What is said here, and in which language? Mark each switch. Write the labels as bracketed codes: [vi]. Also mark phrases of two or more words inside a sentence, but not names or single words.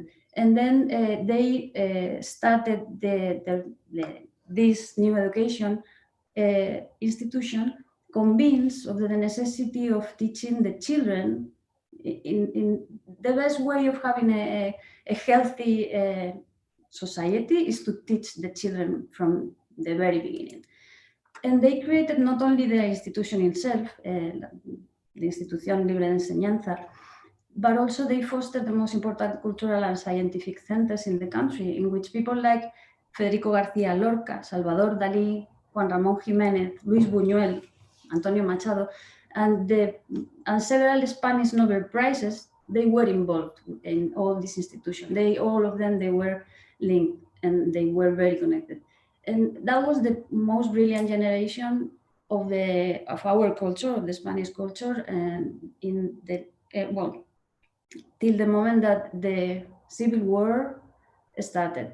[en] And then they started this new education institution, convinced of the necessity of teaching the children in the best way of having a healthy society is to teach the children from the very beginning. And they created not only the institution itself, the Institución Libre de Enseñanza, but also they fostered the most important cultural and scientific centers in the country, in which people like Federico García Lorca, Salvador Dalí, Juan Ramón Jiménez, Luis Buñuel, Antonio Machado, and several Spanish Nobel Prizes, they were involved in all these institutions. All of them, they were linked, and they were very connected. And that was the most brilliant generation of our culture, of the Spanish culture, and in the till the moment that the Civil War started.